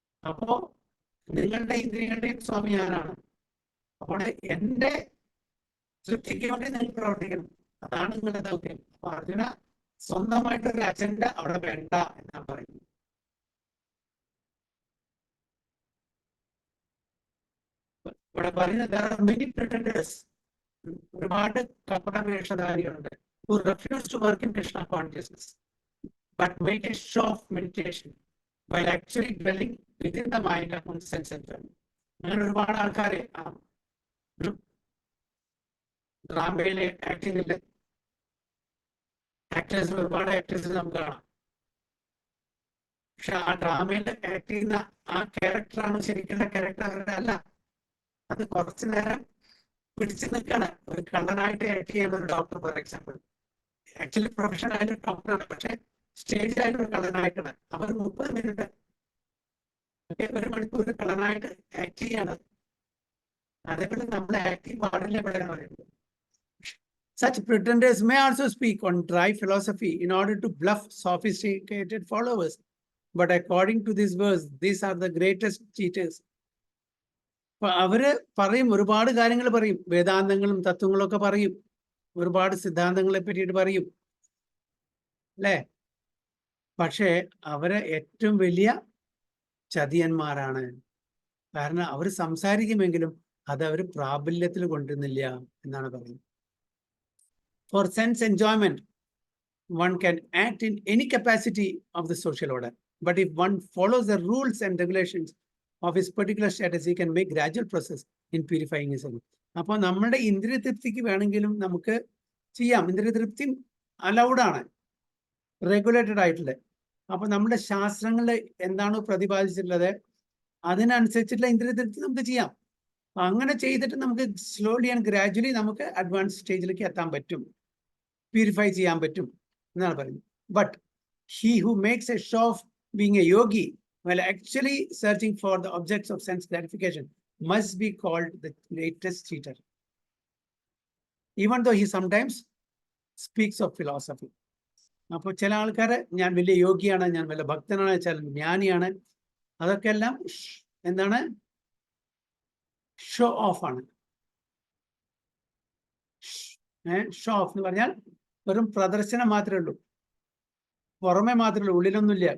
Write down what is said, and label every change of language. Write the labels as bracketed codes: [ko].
[ml] അപ്പോ നിങ്ങളുടെ ഇന്ദ്രിയങ്ങളുടെയും സ്വാമി ഞാനാണ്. അപ്പോൾ എന്റെ തൃപ്തിക്ക് വേണ്ടി നിങ്ങൾ പ്രവർത്തിക്കണം. അതാണ് നിങ്ങളുടെ ദൗത്യം. അപ്പൊ അർജുന സ്വന്തമായിട്ടൊരു അജണ്ട അവിടെ വേണ്ട എന്നാണ് പറയുന്നത്. ഇവിടെ പറയുന്നത് [en] there are many pretenders. [ml] ഒരുപാട് കപടവേഷധാരികളുണ്ട്. [en] who refuse to work in Krishna consciousness but make a show of meditation while actually dwelling within the mind of one sense enjoyment. [ml] അങ്ങനെ ഒരുപാട് ആൾക്കാരെ ഡ്രാമയിലെ ആക്ടിങ്ങില് ആക്ടേഴ്സ്, ഒരുപാട് ആക്ടേഴ്സ് നമുക്ക് കാണാം. പക്ഷെ ആ ഡ്രാമയിൽ ആക്ട് ചെയ്യുന്ന ആ ക്യാരക്ടറാണ് ശരിക്കുള്ള ക്യാരക്ടർ അവരുടെ അല്ല. അത് കുറച്ചു നേരം പിടിച്ചു നിൽക്കാണ്. ഒരു കള്ളനായിട്ട് ആക്ട് ചെയ്യുന്ന ഒരു doctor for example, actually professional ആയിട്ട് ഡോക്ടറാണ്, പക്ഷെ സ്റ്റേജിലായിട്ട് ഒരു കള്ളനായിട്ടാണ്. അവർ 30 മിനിറ്റ്, ഒരു മണിക്കൂർ കള്ളനായിട്ട് ആക്ട് ചെയ്യാണ്. അതേപോലെ നമ്മൾ ആക്ടിങ് പാടില്ല എവിടെയാണ് പറയുന്നത്. [en] Such pretenders may also speak on dry philosophy in order to bluff sophisticated followers. But according to this verse, these are the greatest cheaters. [ml] അവര് പറയും, ഒരുപാട് കാര്യങ്ങൾ പറയും, വേദാന്തങ്ങളും തത്വങ്ങളും ഒക്കെ പറയും, ഒരുപാട് സിദ്ധാന്തങ്ങളെ പറ്റിയിട്ട് പറയും, അല്ലേ? പക്ഷേ അവര് ഏറ്റവും വലിയ ചതിയന്മാരാണ്. കാരണം അവർ സംസാരിക്കുമെങ്കിലും അത് അവർ പ്രാബല്യത്തിൽ കൊണ്ടുവരുന്നില്ല എന്നാണ് പറയുന്നത്. [en] For sense enjoyment, one can act in any capacity of the social order. But if one follows the rules and regulations of his particular status, he can make gradual process in purifying his soul. [ml] അപ്പോൾ നമ്മുടെ ഇന്ദ്രിയ തൃപ്തിക്ക് വേണമെങ്കിലും നമുക്ക് ചെയ്യാം. ഇന്ദ്രിയ തൃപ്തി allowed ആണ്, regulated ആയിട്ടുള്ളത്. അപ്പൊ നമ്മുടെ ശാസ്ത്രങ്ങളിൽ എന്താണോ പ്രതിപാദിച്ചിട്ടുള്ളത് അതിനനുസരിച്ചിട്ടുള്ള ഇന്ദ്രിയ തൃപ്തി നമുക്ക് ചെയ്യാം. അങ്ങനെ ചെയ്തിട്ട് നമുക്ക് സ്ലോലി ആൻഡ് ഗ്രാജുവലി നമുക്ക് അഡ്വാൻസ് സ്റ്റേജിലേക്ക് എത്താൻ പറ്റും, പ്യൂരിഫൈ ചെയ്യാൻ പറ്റും എന്നാണ് പറയുന്നത്. [en] But he who makes a show of being a yogi while actually searching for the objects of sense gratification must be called the greatest cheater, even though he sometimes speaks of philosophy. [ml] അപ്പോൾ ചില ആൾക്കാർ ഞാൻ വലിയ യോഗിയാണ്, ഞാൻ വലിയ ഭക്തനാണ്, ചില ജ്ഞാനിയാണ്, അതൊക്കെ എല്ലാം എന്താണ്? ഷോ ഓഫ് ആണ്. ഷോ ഓഫ് എന്ന് പറഞ്ഞാൽ വെറും പ്രദർശനം മാത്രമേ ഉള്ളൂ, പുറമെ മാത്രമേ ഉള്ളൂ, ഉള്ളിലൊന്നുമില്ല.